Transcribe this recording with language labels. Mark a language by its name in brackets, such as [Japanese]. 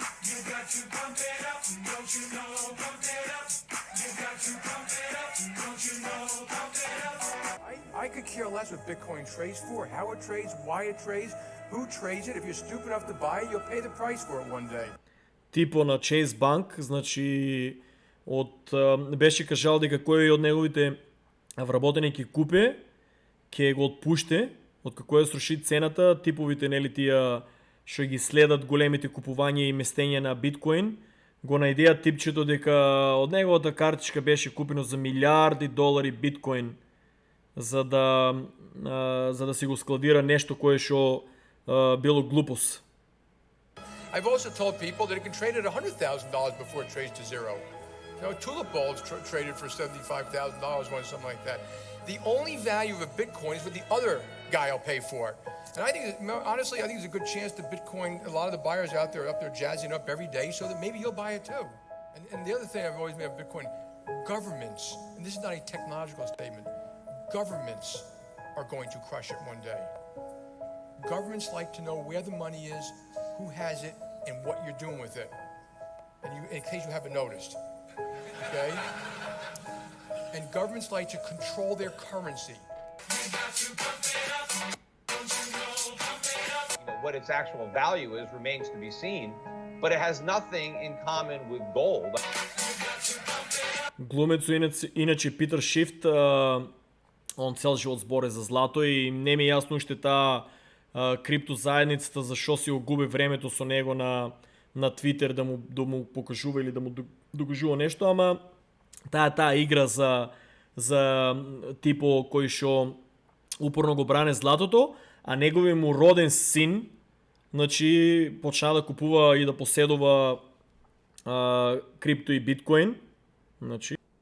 [English] You got to pump it up, don't you know? Pump it up. You got to pump it up, don't you know? Pump it up. I could care less what Bitcoin trades for, how it trades, why it trades, who trades it. If you're stupid enough to buy it, you'll pay the price for it one day. [Macedonian] Типо на Chase Bank, значи беше кажал дека кој од неговите вработени ќе купе, ќе го отпуште, од како ја сруши цената, типовите нели тие што ги следат големите купувања и местења на биткоин, го најдеа типчето дека од неговата картичка беше купено за милиарди долари биткоин за да си го складира нешто кое што било глупост. [English] I've also told people that it can trade at $100,000 before it trades to zero. Tulip bulbs traded for $75,000 once, something like that. The only value of a Bitcoin is what the other guy will pay for it. And I think, honestly, there's a good chance that Bitcoin, a lot of the buyers out there are up there jazzing up every day so that maybe you'll buy it too. And the other thing I've always made of Bitcoin, governments, and this is not a technological statement, governments are going to crush it one day. Governments like to know where the money is, who has it, and what you're doing with it. And in case you haven't noticed, okay? And governments like to control their currency. What its actual value is remains to be seen, but it has nothing in common with gold. [Macedonian] Глумецот иначе Питер Шифт он цял живот збори за злато и не ми е ясно уште таа крипто заедницата зашо си го губи времето со него на Твитер да му покажува или да му докажува нешто, ама таа игра за типо кој шо упорно го бране златото, а неговиот му роден син, значи почна да купува и да поседува крипто и биткоин, значи